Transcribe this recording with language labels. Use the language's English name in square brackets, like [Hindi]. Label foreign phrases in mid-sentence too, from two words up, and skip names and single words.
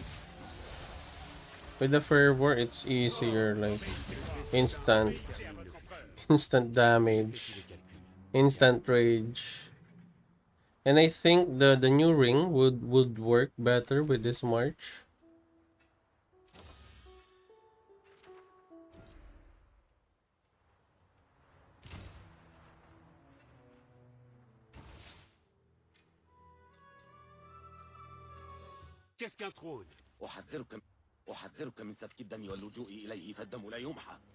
[English] With the fervor, it's easier, like instant, instant damage, instant rage, and I think the new ring would work better with this march. [French] Qu'est-ce qu'un trône? [Arabic] أحذرك من سفك الدم واللجوء إليه فالدم لا يمحى.